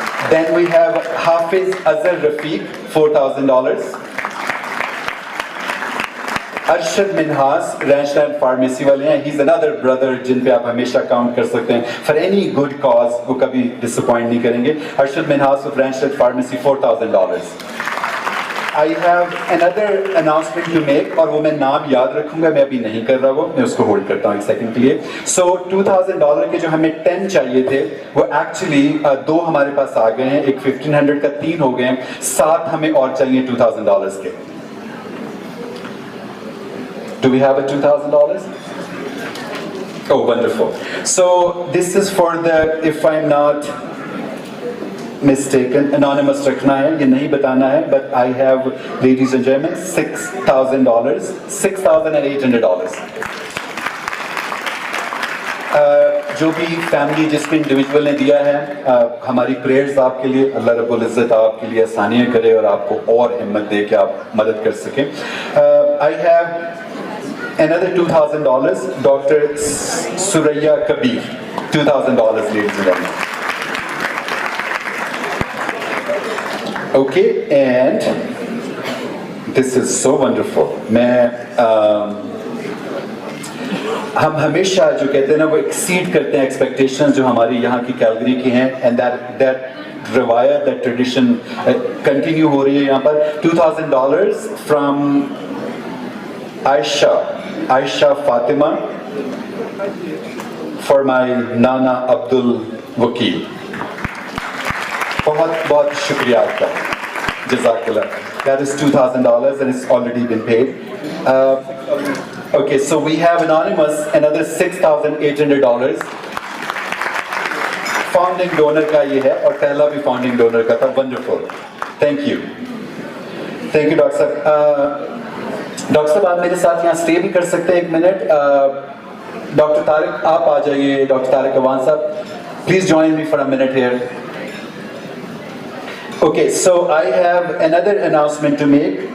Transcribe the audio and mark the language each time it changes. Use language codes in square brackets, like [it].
[en] Then we have Hafiz Azhar Rafiq $4,000. [ur] Arshad Minhas wrench land pharmacy والے ہیں. [en] He's another brother [ur] جن پہ آپ ہمیشہ کاؤنٹ کر سکتے ہیں [en] for any good cause, [ur] وہ کبھی ڈسپوائنٹ نہیں کریں گے. Arshad Minhas of wrench land pharmacy $4,000. [en] I have another announcement to make, [ur] اور وہ میں نام یاد رکھوں گا, میں ابھی نہیں کر رہا, وہ میں اس کو ہولڈ کرتا ہوں ایک سیکنڈ کے لیے. So $2,000 کے جو ہمیں 10 چاہیے تھے وہ ایکچولی 2 ہمارے پاس آ گئے ہیں. ایک 1,500 کا 3 ہو گئے ہیں, 7 ہمیں اور چاہیے $2,000 کے. [en] Do we have a $2,000? Oh, wonderful. So this is for the, if I'm not mistaken, anonymous [ur] رکھنا ہے, یہ نہیں بتانا ہے, [en] but I have, ladies and gentlemen, $6,000, $6,800. [ur] جو بھی فیملی جس بھی انڈیویجول نے دیا ہے, ہماری پریئرز آپ کے لیے, اللہ رب العزت آپ کے لیے آسانیاں کرے اور آپ کو اور ہمت دے کہ آپ مدد کر سکیں. [en] I have another $2,000, Dr. Suraya Kabir, $2,000, ladies and gentlemen. Okay, and this is so wonderful. [ur] ہم ہمیشہ جو کہتے ہیں نا وہ ایکسیڈ کرتے ہیں ایکسپیکٹیشنز جو ہماری یہاں کی کیلگری کی ہیں, [en] and that [ur] روایت, [en] that tradition [ur] کنٹینیو ہو رہی ہے یہاں پر. [en] $2,000 from Aisha Fatima for my Nana Abdul Wakil. [ur] بہت بہت شکریہ آپ کا, جزاک اللہ. [en] That is $2,000 and it's already been paid. Okay, so we have anonymous another $6,800. [ur] Founding donor کا یہ ہے, اور پہلا بھی founding donor کا تھا. [en] Wonderful. Thank you. Thank you, doctor صاحب. [ur] ڈاکٹر صاحب آپ میرے ساتھ یہاں اسٹے بھی کر سکتے ہیں 1 منٹ. ڈاکٹر طارق آپ آ جائیے. ڈاکٹر طارق اوان صاحب, please [en] join me for a minute here. Okay, so I have another announcement to make.